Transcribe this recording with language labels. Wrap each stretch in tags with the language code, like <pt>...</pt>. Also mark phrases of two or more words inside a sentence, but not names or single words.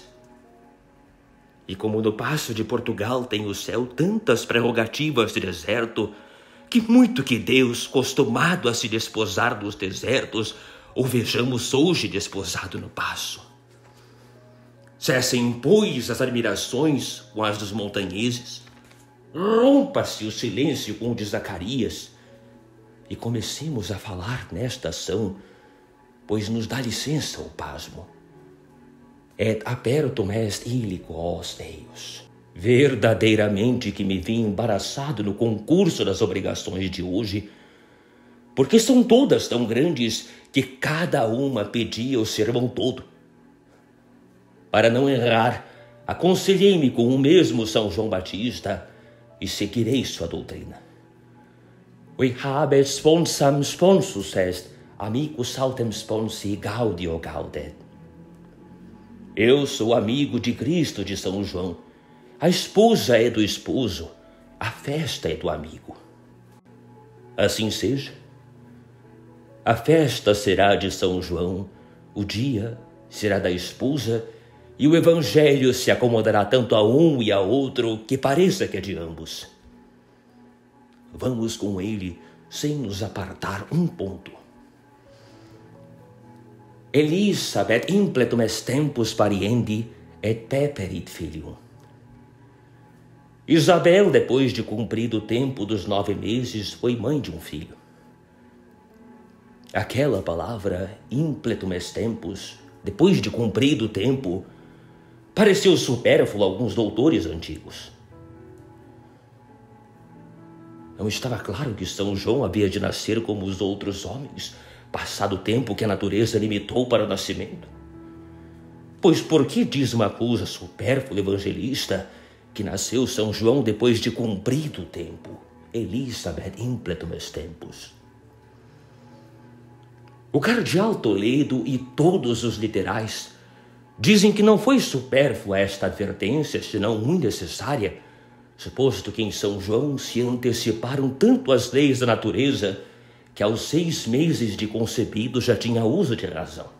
<pt>E como no paço de Portugal tem o céu tantas prerrogativas de deserto, que muito que Deus, costumado a se desposar dos desertos, o vejamos hoje desposado no paço. Cessem, pois, as admirações com as dos montanheses, rompa-se o silêncio com o de Zacarias, e comecemos a falar nesta ação, pois nos dá licença o pasmo.</pt> <la>Et apertum est illico os Deus.</la> <pt>Verdadeiramente que me vi embaraçado no concurso das obrigações de hoje, porque são todas tão grandes que cada uma pedia o sermão todo. Para não errar, aconselhei-me com o mesmo São João Batista e seguirei sua doutrina.</pt> <la>Vi habet sponsam sponsus est, amicus autem sponsi gaudio gaudet.</la> <pt>Eu sou amigo de Cristo de São João. A esposa é do esposo, a festa é do amigo. Assim seja. A festa será de São João, o dia será da esposa, e o evangelho se acomodará tanto a um e a outro que pareça que é de ambos. Vamos com ele sem nos apartar um ponto.</pt> <la>Elisabeth impletum est tempus pariendi et peperit filium.</la> <pt>Isabel, depois de cumprido o tempo dos 9 meses, foi mãe de um filho. Aquela palavra,</pt> <la>impletum est tempus,</la> <pt>depois de cumprido o tempo, pareceu supérfluo a alguns doutores antigos. Não estava claro que São João havia de nascer como os outros homens, passado o tempo que a natureza limitou para o nascimento. Pois por que diz uma coisa supérflua evangelista que nasceu São João depois de cumprido o tempo?</pt> <la>Elisabeth impletum est tempus.</la> <pt>O cardeal Toledo e todos os literais dizem que não foi supérflua esta advertência, senão muito necessária, suposto que em São João se anteciparam tanto as leis da natureza que aos 6 meses de concebido já tinha uso de razão.</pt>